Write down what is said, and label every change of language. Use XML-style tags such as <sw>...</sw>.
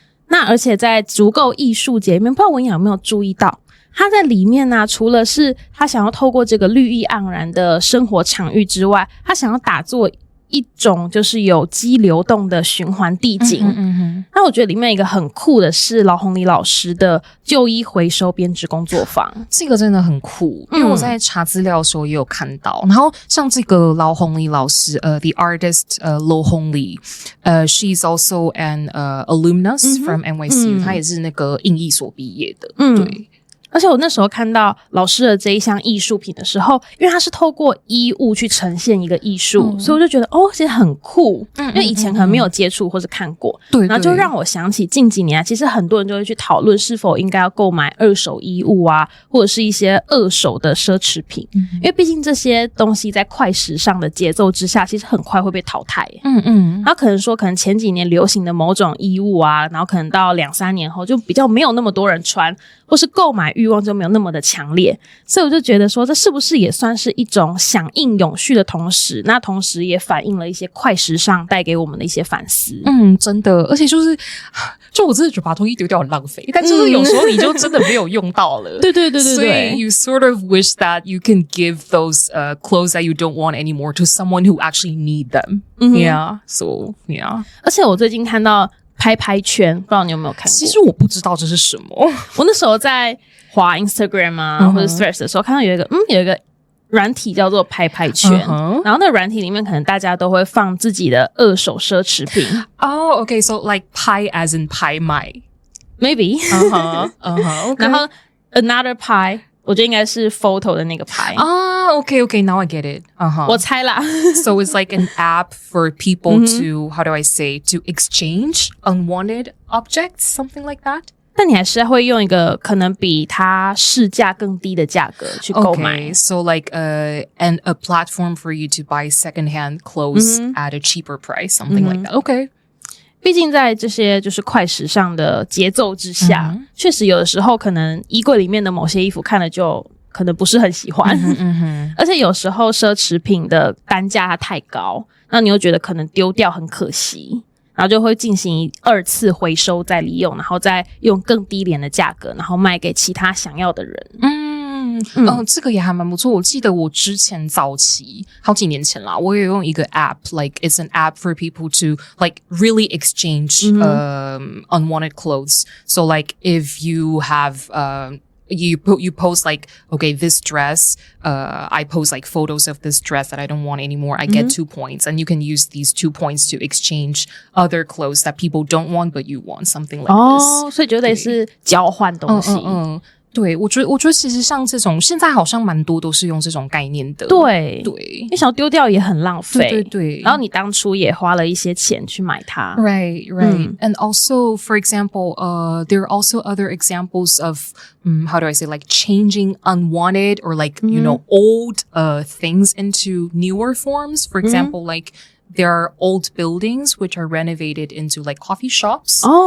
<zh>那而且在足够艺术节里面，不知道文雅有没有注意到，他在里面呢，除了是他想要透过这个绿意盎然的生活场域之外，他想要打造一种就是有机流动的循环地景。那我觉得里面一个很酷的是劳宏礼老师的旧衣回收编织工作坊，这个真的很酷，因为我在查资料的时候也有看到。然后像这个劳宏礼老师</zh> <en>the artist Lo Hong Li she's also an alumnus from NYCU</en> <zh>她也是那个印艺所毕业的。对，而且我那时候看到老师的这一项艺术品的时候，因为它是透过衣物去呈现一个艺术，所以我就觉得其实很酷，因为以前可能没有接触或是看过，对，然后就让我想起近几年其实很多人就会去讨论是否应该要购买二手衣物啊，或者是一些二手的奢侈品，因为毕竟这些东西在快时尚的节奏之下，其实很快会被淘汰。然后可能前几年流行的某种衣物啊，然后可能到2-3年后就比较没有那么多人穿，或是购买欲望就没有那么的强烈，所以我就觉得说这是不是也算是一种响应永续的同时，那同时也反映了一些快时尚带给我们的一些反思。真的，而且就我真的觉得把东西丢掉很浪费，但就是有时候你就真的没有用到了。对，所以</zh> <en>you sort of wish that you can give those clothes that you don't want anymore to someone who actually need them. Yeah, so yeah.</en> <zh>而且我最近看到拍圈，不知道你有没有看过？其实我不知道这是什么。我那时候在滑 Instagram 啊，或者 Threads 的时候，看到有一个软体叫做拍圈，然后那个软体里面可能大家都会放自己的二手奢侈品。</zh> <en>Okay, so like 拍 as in 拍卖，maybe. Okay.</en> <zh>然后 another 拍。我觉得应该是 photo 的那个牌。</zh> <en>Okay, now I get it.</en> <zh>我猜啦。</zh> <en>So it's like an app for people to, how do I say, to exchange unwanted objects, something like that?</en> <zh>但你还是会用一个可能比它市价更低的价格去购买。</zh> <en>Okay, so like a platform for you to buy secondhand clothes at a cheaper price, something like that. Okay.</en> <zh>毕竟在这些就是快时尚的节奏之下，确实有的时候可能衣柜里面的某些衣服看了就可能不是很喜欢，而且有时候奢侈品的单价它太高，那你又觉得可能丢掉很可惜，然后就会进行2次回收再利用，然后再用更低廉的价格，然后卖给其他想要的人。这个也还蛮不错。我记得我之前早期好几年前啦，我也用一个 app,</zh> <en>like it's an app for people to like really exchange unwanted clothes. So like if you have you post like, okay, this dress, I post like photos of this dress that I don't want anymore. I get 2 points, and you can use these 2 points to exchange other clothes that people don't want but you want, something like this.</en> <zh>所以就类似交换东西。对，我觉得其实像这种现在好像蛮多都是用这种概念的。对，因为想要丢掉也很浪费。对。然后你当初也花了一些钱去买它。</zh> <en>Right. And also, for example, there are also other examples of how do I say, like changing unwanted or like, you know, old things into newer forms. For example, like there are old buildings which are renovated into like coffee shops.</en>